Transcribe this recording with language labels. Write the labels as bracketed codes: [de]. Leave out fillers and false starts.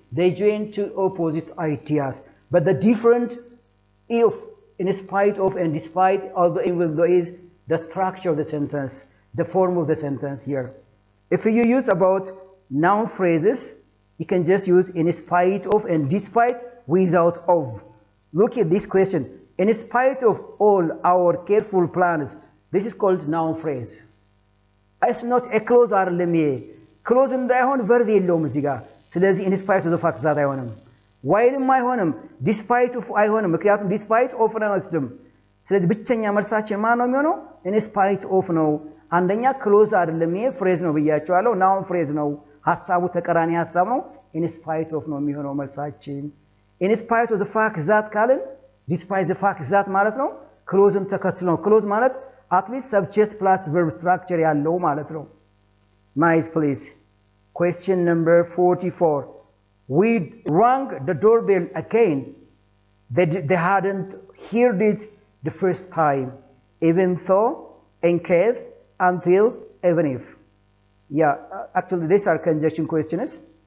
[en] They join two opposite ideas. But the different if, in spite of, and despite, although, even though is the structure of the sentence, the form of the sentence here. If you use about noun phrases, you can just use in spite of and despite without of. Look at this question. In spite of all our careful plans, this is called noun phrase. It's not a clause or limit. [am] Clause እንዳይሆን verb የለውም እዚህ ጋር። ስለዚህ [en] in spite of the fact that [am] አይሆንም። while አይሆንም። [en] despite of [am] አይሆንም። ምክንያቱም despite of ነው አይወስድም። ስለዚህ ብቸኛ መልሳችን ማን ነው የሚሆነው? in spite of ነው። አንደኛ ክሎዝ አይደለም፣ ይሄ ፍሬዝ ነው ብያቸዋለሁ። ናውን ፍሬዝ ነው፣ ሐሳቡ ተቀራኒ ሐሳብ ነው። in spite of ነው የሚሆነው መልሳችን። [en] in spite of the fact that [am] ካልን [en] despite the fact that [am] ማለት ነው ክሎዝን ተከትሎ ነው። ክሎዝ ማለት [en] at least subject plus verb structure [am] ያለው ማለት ነው። nice. [en] Please. Question number 44. We rang the doorbell again. They hadn't heard it the first time, even though, in case, until, even if. Yeah, actually these are conjunction questions.